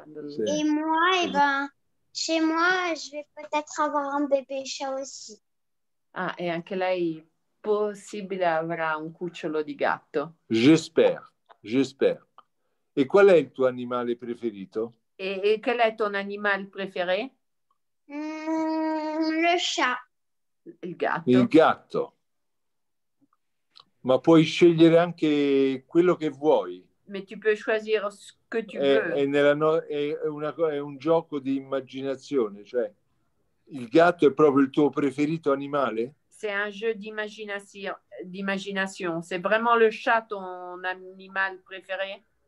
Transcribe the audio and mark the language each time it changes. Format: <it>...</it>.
<fr>Et moi, et ben chez moi, je vais peut-être avoir un bébé chat aussi.</fr> <it>Ah, e anche lei possibile avrà un cucciolo di gatto.</it> <fr>J'espère.</fr> <it>E qual è il tuo animale preferito?</it> <fr>Et quel est ton animal préféré? Le chat.</fr> <it>Il gatto. Il gatto. Ma puoi scegliere anche quello che vuoi.</it> <fr>Mais tu peux choisir ce que tu veux.</fr> <it>È un gioco di immaginazione, cioè il gatto è proprio il tuo preferito animale?</it> <fr>C'est un jeu d'imagination. C'est vraiment le chat ton animal préféré?</fr>